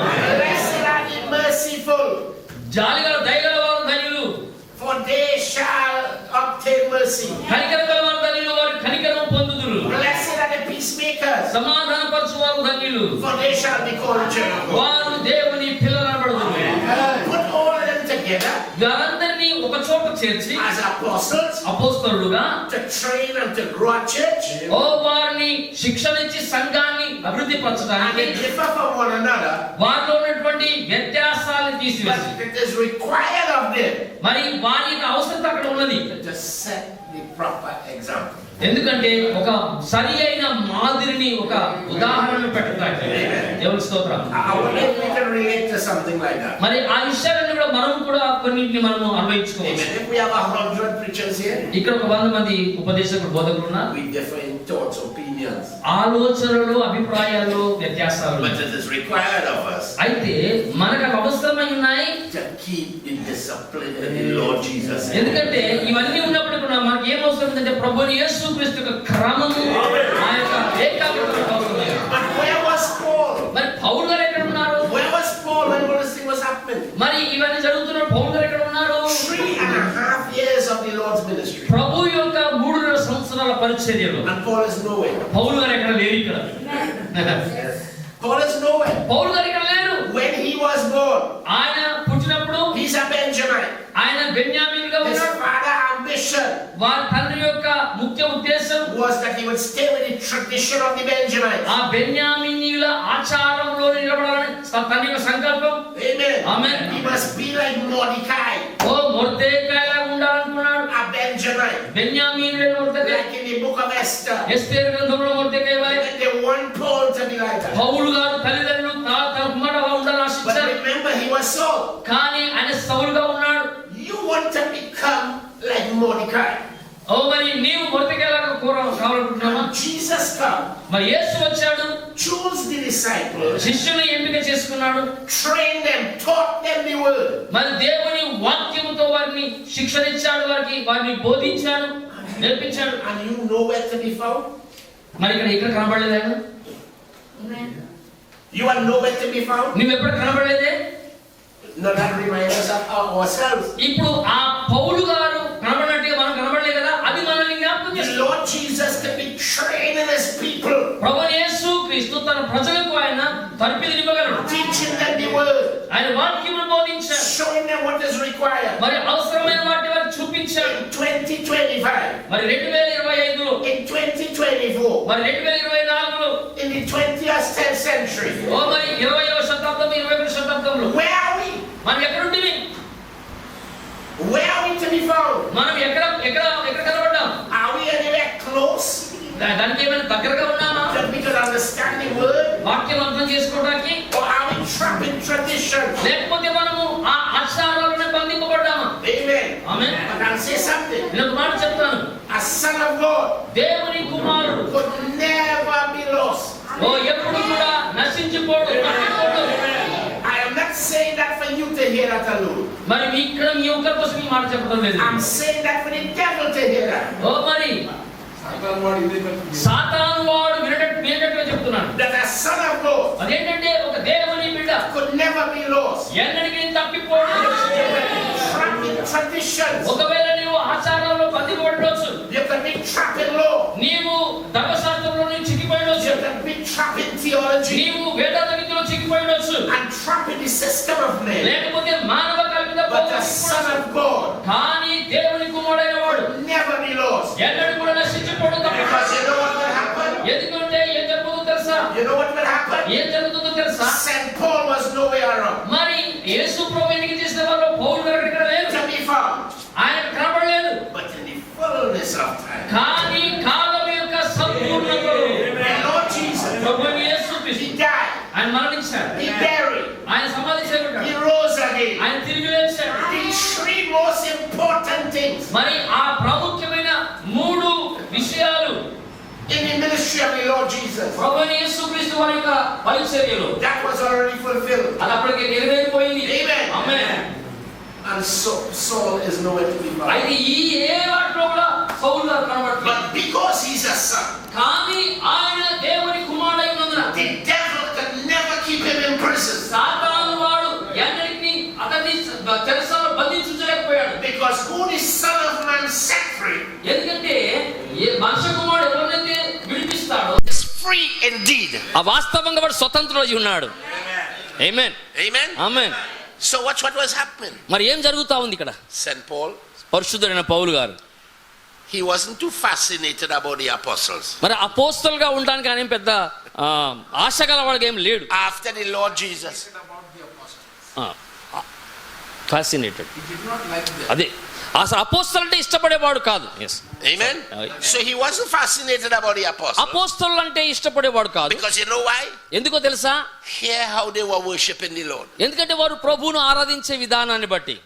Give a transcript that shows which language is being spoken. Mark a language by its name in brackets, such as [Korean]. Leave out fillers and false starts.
[English] Blessed are the merciful, [Telugu] జాలిగల దయగల వారు ధన్యులు, [English] for they shall obtain mercy. [Telugu] కనికరం గల వారు ధన్యులు, వారు కనికరం పొందుదురు. [English] Blessed are the peacemakers, [Telugu] సమాధానపరచు వారు ధన్యులు, [English] for they shall be called children of God. [Telugu] వారు దేవుని పిల్లలు అనబడుదురు. [English] Put all of them together [Telugu] వారందరినీ ఒక చోట చేర్చి [English] as apostles [Telugu] అపోస్తలులుగా [English] to train and to grow a church, [Telugu] వారిని శిక్షణించి సంఘాన్ని అభివృద్ధి [English] and [Telugu] పరచడానికి [English] they differ from one another, [Telugu] వారిలో ఉన్నటువంటి వ్యత్యాసాలు తీసివేసి [English] but it is required of them [Telugu] మరి వారి యొక్క అవసరం అక్కడ ఉన్నది. [English] to set the proper example. [Telugu] ఎందుకంటే ఒక సరి అయిన మాదిరిని, ఒక ఉదాహరణను పెట్టడానికి. దేవుని స్తోత్రం. [English] I wonder if we can relate to something like that. [Telugu] మరి ఆ విషయాలను కూడా మనం కూడా కొన్నింటిని మనము అన్వయించుకోవచ్చు. [English] Amen. If we have 100 preachers here, [Telugu] ఇక్కడ ఒక 100 మంది ఉపదేశకులు, బోధకులు ఉన్నారు. [English] we differ in thoughts, opinions, [Telugu] ఆలోచనలు, అభిప్రాయాలు, వ్యత్యాసాలు. [English] but it is required of us [Telugu] అయితే మనకు అవి అవసరమై ఉన్నాయి. [English] to keep the discipline in the Lord Jesus. [Telugu] ఎందుకంటే ఇవన్నీ ఉన్నప్పుడు కూడా మనకి ఏం అవసరం అంటే ప్రభుని యేసుక్రీస్తు యొక్క క్రమము, ఆ యొక్క ఏకాగ్రత అవసరమే. [English] But where was Paul? [Telugu] మరి పౌలు గారు ఎక్కడ ఉన్నారు? [English] Where was Paul when all this thing was happening? [Telugu] మరి ఇవన్నీ జరుగుతున్న పౌలు గారు ఎక్కడ ఉన్నారు? [English] 3.5 years of the Lord's ministry. [Telugu] ప్రభు యొక్క 3.5 సంవత్సరాల పరిచర్యలో [English] And Paul is nowhere. [Telugu] పౌలు గారు ఎక్కడ లేరు. ఇక్కడ [English] Paul is nowhere. [Telugu] పౌలు గారు ఇక్కడ లేరు. [English] When he was born, [Telugu] ఆయన పుట్టినప్పుడు [English] he's a Benjamin. [Telugu] ఆయన బెన్యామీన్ గా [English] His [Telugu] ఉన్నాడు. [English] father's ambition [Telugu] వారి తండ్రి యొక్క ముఖ్య ఉద్దేశం [English] was that he would stay with the tradition of the Benjamites. [Telugu] ఆ బెన్యామీనీయుల ఆచారంలో నిలబడాలని తండ్రి యొక్క సంకల్పం. [English] Amen. Amen. He must be like Mordecai, [Telugu] మొర్దెకాయలా ఉండాలనుకున్నాడు. [English] a Benjamite. [Telugu] బెన్యామీనుడైన మొర్దెకాయ, [English] Like in the book of Esther. [Telugu] ఎస్తేరు గ్రంథంలో మొర్దెకాయ వలె [English] And they want Paul to be like that. [Telugu] పౌలు గారు తల్లిదండ్రులు తన కుమారుడుగా ఉండాలని [English] But [Telugu] ఆశించారు. [English] remember, he was Saul. [Telugu] కానీ ఆయన సౌలుగా ఉన్నాడు. [English] You want to become like Mordecai. [Telugu] మరి నీవు మొర్దెకాయలాగా కావాలనుకుంటున్నావా? [English] Jesus come, [Telugu] మరి యేసు వచ్చాడు, [English] choose the disciples, [Telugu] శిష్యుని ఎంపిక చేసుకున్నాడు. [English] train them, taught them the word. [Telugu] మరి దేవుని వాక్యముతో వారిని శిక్షణ ఇచ్చాడు, వారిని బోధించాడు, నేర్పించాడు. [English] And you know where to be found? [Telugu] మరి ఇక్కడ కనబడలేదు ఆయన. [English] You are nowhere to be found. [Telugu] నువ్వు ఎప్పుడు కనబడలేదే. [English] No, that reminds us of ourselves. [Telugu] ఇప్పుడు ఆ పౌలు గారు కనబడినట్టుగా మనం కనబడలే కదా, అది మనల్ని జ్ఞాపకం [English] The [Telugu] చేస్తుంది. [English] Lord Jesus can be training his people, [Telugu] ప్రభువైన యేసుక్రీస్తు తన ప్రజలకు ఆయన తర్పిదినివ్వగలడు. [English] teaching them the word, [Telugu] ఆయన వాక్యమును బోధించాడు, [English] showing them what is required. [Telugu] మరి అవసరమైన వాటి వారికి చూపించాడు. [English] In 2025, [Telugu] మరి 2025లో, [English] in 2024, [Telugu] మరి 2024లో, [English] in the 20th century, [Telugu] మరి 20వ శతాబ్దం, 21వ శతాబ్దంలో [English] where are we? [Telugu] మనం ఎక్కడ ఉంటివి? [English] Where are we to be found? [Telugu] మనం ఎక్కడ ఎక్కడ ఎక్కడ కనబడ్డాం? [English] Are we anywhere close [Telugu] దానికి ఏమైనా దగ్గరగా ఉన్నామా? [English] that we can understand the word? [Telugu] వాక్యం అర్థం చేసుకోవడానికి, [English] Or are we trapped in tradition? [Telugu] లేకపోతే మనము ఆ ఆచారాలనే బంధింపబడ్డామా? [English] Amen. [Telugu] Amen. [English] But I'll say something. [Telugu] నేను ఒక మాట చెప్తాను. [English] A son of God [Telugu] దేవుని కుమారుడు [English] could never be lost. [Telugu] ఎప్పుడు కూడా నశించిపోడు, తప్పిపోడు. [English] I am not saying that for you to hear that alone. [Telugu] మరి మీ ఇక్కడ మీ ఒక్కరి కోసం ఈ మాట చెప్పడం లేదు. [English] I'm saying that for the devil to hear that. [Telugu] మరి సాతాను వాడు వినేటట్టుగా చెప్తున్నాడు. [English] That a son of God [Telugu] అదేంటంటే ఒక దేవుని బిడ్డ [English] could never be lost. [Telugu] ఎన్నటికీ తప్పిపోడు. [English] Trapped in traditions. [Telugu] ఒకవేళ నీవు ఆచారాల్లో బంధింపబడవచ్చు, [English] You can be trapped in law. [Telugu] నీవు ధర్మశాస్త్రంలో నుంచి చిక్కిపోయవచ్చు, [English] You can be trapped in theology. [Telugu] నీవు వేదాంత విద్యలో చిక్కిపోయవచ్చు, [English] And trapped in the system of men. [Telugu] లేకపోతే మానవ కల్పిత [English] But the son of God [Telugu] కానీ దేవుని కుమారుడైన వాడు [English] could never be lost. [Telugu] ఎన్నడూ కూడా నశించిపోడు, తప్పిపోడు. [English] Because you know what will happen? [Telugu] ఎందుకంటే ఏం జరుగుతుందో తెలుసా? [English] You know what will happen? [Telugu] ఏం జరుగుతుందో తెలుసా? [English] St. Paul was nowhere around [Telugu] మరి యేసు ప్రభు ఎన్నిక చేసిన వారు పౌలు గారు ఇక్కడ లేరు, [English] to be found. [Telugu] ఆయన కనబడలేదు. [English] But in the fullness of time, [Telugu] కానీ కాలం యొక్క సంపూర్ణతలో [English] the Lord Jesus, [Telugu] ప్రభువైన యేసుక్రీస్తు [English] he died, [Telugu] ఆయన మరణించాడు, [English] he buried, [Telugu] ఆయన సమాధి [English] he [Telugu] చేయబడ్డాడు, [English] rose again. [Telugu] ఆయన తిరిగి లేచాడు. [English] The three most important things [Telugu] మరి ఆ ప్రాముఖ్యమైన మూడు విషయాలు [English] in the ministry of the Lord Jesus, [Telugu] ప్రభువైన యేసుక్రీస్తు వారి యొక్క పరిచర్యలో [English] that was already fulfilled. [Telugu] అది అప్పటికే నెరవేరిపోయింది. [English] Amen. [Telugu] Amen. [English] And so Saul is nowhere to be found. [Telugu] అయితే ఈ ఏ వాటిలో కూడా పౌలు గారు కనబడలేదు. [English] But because he's a son, [Telugu] కానీ ఆయన దేవుని కుమారుడై ఉన్నందున [English] the devil can never keep him in prison. [Telugu] సాతాను వాడు ఎన్నటికీ అతన్ని చెరసాలలో బంధించలేకపోయాడు. [English] Because who the Son of Man set free [Telugu] ఎందుకంటే ఏ మనుష్య కుమారుడు ఎవరినైతే విడిపిస్తాడో [English] is free indeed. [Telugu] ఆ వాస్తవంగా వాడు స్వతంత్రుడై ఉన్నాడు. ఆమేన్. [English] Amen. [Telugu] Amen. [English] So what was happening? [Telugu] మరి ఏం జరుగుతా ఉంది ఇక్కడ? [English] St. Paul, [Telugu] పరిశుద్ధుడైన పౌలు గారు [English] he wasn't too fascinated about the apostles. [Telugu] మరి అపోస్తలుగా ఉండడానికి ఆయన ఏం పెద్ద ఆశ గలవాడిగా ఏం లేడు. [English] After the Lord Jesus, fascinated, He did not like them. [Telugu] అదే అసలు అపోస్తలు అంటే ఇష్టపడేవాడు కాదు. [English] amen. So he wasn't fascinated about the apostles. [Telugu] అపోస్తలు అంటే ఇష్టపడేవాడు కాదు. [English] Because you know why? [Telugu] ఎందుకో తెలుసా? [English] Hear how they were worshiping the Lord. [Telugu] ఎందుకంటే వారు ప్రభువును ఆరాధించే విధానాన్ని బట్టి